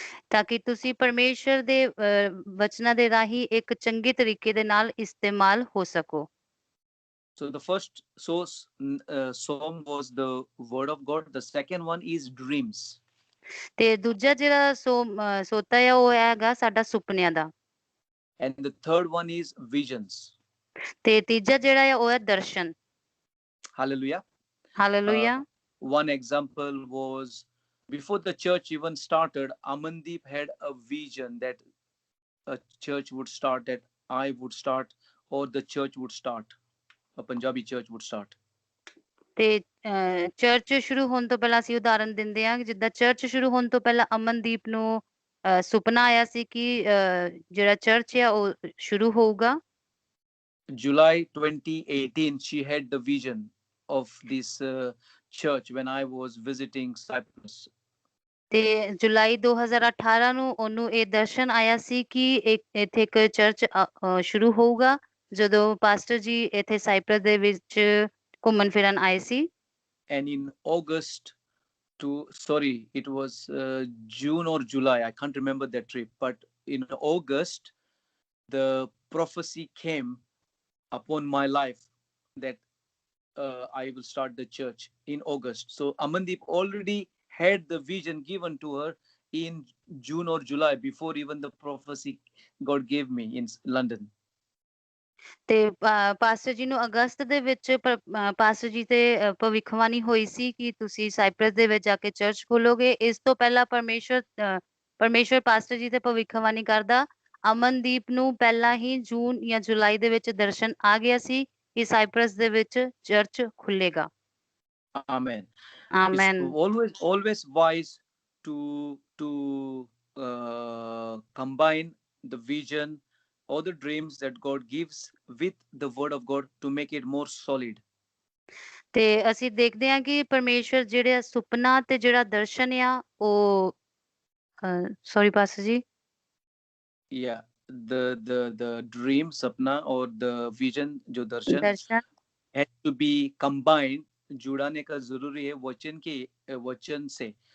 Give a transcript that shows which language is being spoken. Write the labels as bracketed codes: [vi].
[pa] ਤਾਂ ਕਿ ਤੁਸੀਂ ਪਰਮੇਸ਼ਰ ਦੇ ਵਚਨਾਂ ਦੇ ਰਾਹੀਂ ਇੱਕ ਚੰਗੇ ਤਰੀਕੇ ਦੇ ਨਾਲ ਇਸਤੇਮਾਲ ਹੋ ਸਕੋ [en] So the first song was the word of God. The second one is dreams. [pa] ਤੇ ਦੂਜਾ ਜਿਹੜਾ ਸੋਤਾ ਆ ਉਹ ਹੈਗਾ ਸਾਡਾ ਸੁਪਨਿਆਂ ਦਾ [en] And the third one is visions. [pa] ਤੇ ਤੀਜਾ ਜਿਹੜਾ ਆ ਉਹ ਹੈ ਦਰਸ਼ਨ [en] Hallelujah. [pa] Hallelujah [en] One example was, before the church even started, Amandeep had a vision that a church would start, that I would start, or the church would start, a Punjabi church would start. [pa] ਤੇ church ਸ਼ੁਰੂ ਹੋਣ ਤੋਂ ਪਹਿਲਾਂ ਅਸੀਂ ਉਦਾਹਰਨ ਦਿੰਦੇ ਹਾਂ ਕਿ ਜਿੱਦਾਂ ਚਰਚ ਸ਼ੁਰੂ ਹੋਣ ਤੋਂ ਪਹਿਲਾਂ ਅਮਨਦੀਪ ਨੂੰ ਸੁਪਨਾ ਆਇਆ ਸੀ ਕਿ ਜਿਹੜਾ ਚਰਚ ਆ ਉਹ ਸ਼ੁਰੂ ਹੋਊਗਾ [en] July 2018, she had the vision of this church when I was visiting Cyprus. [pa] ਤੇ ਜੁਲਾਈ 2018 ਨੂੰ ਉਹਨੂੰ ਇਹ ਦਰਸ਼ਨ ਆਇਆ ਸੀ ਕਿ ਇੱਥੇ ਇੱਕ ਚਰਚ ਸ਼ੁਰੂ ਹੋਊਗਾ, ਜਦੋਂ ਪਾਸਟਰ ਜੀ ਇੱਥੇ ਸਾਈਪ੍ਰਸ ਦੇ ਵਿੱਚ ਘੁੰਮਣ ਫਿਰਨ ਆਏ ਸੀ। [en] And in August to sorry, it was June or July, I can't remember that trip, but in August the prophecy came upon my life that I will start the church in August. So Amandeep already had the vision given to her in June or July, before even the prophecy God gave me in London. [pa] ਤੇ pastor ਜੀ ਨੂੰ ਅਗਸਤ ਦੇ ਵਿੱਚ pastor ਜੀ ਤੇ ਭਵਿੱਖਬਾਣੀ ਹੋਈ ਸੀ ਕਿ ਤੁਸੀਂ ਸਾਈਪ੍ਰਸ ਦੇ ਵਿੱਚ ਜਾ ਕੇ ਚਰਚ ਖੋਲੋਗੇ। ਇਸ ਤੋਂ ਪਹਿਲਾਂ ਪਰਮੇਸ਼ਵਰ ਪਾਸਟਰ ਜੀ ਤੇ ਭਵਿੱਖਬਾਣੀ ਕਰਦਾ ਅਮਨਦੀਪ ਨੂੰ ਪਹਿਲਾਂ ਹੀ ਜੂਨ ਜਾਂ ਜੁਲਾਈ ਦੇ ਵਿੱਚ ਦਰਸ਼ਨ ਆ ਗਿਆ ਸੀ ਕਿ ਸਾਈਪ੍ਰਸ ਦੇ ਵਿੱਚ church ਖੁੱਲੇਗਾ। [en] Amen. [pa] Amen. [en] It's always wise to combine the vision or the dreams that God gives with the word of God to make it more solid. [pa] ਤੇ ਅਸੀਂ ਦੇਖਦੇ ਹਾਂ ਕਿ ਪਰਮੇਸ਼ਵਰ ਜਿਹੜਾ ਸੁਪਨਾ ਤੇ ਜਿਹੜਾ ਦਰਸ਼ਨ ਆ ਉਹ ਸੌਰੀ ਪਾਸਟਰ ਜੀ। [en] Yeah, the dream, sapna, or the vision, [hi] जो दर्शन [en] has to be combined, [hi] जुड़ाने का जरूरी है वचन से।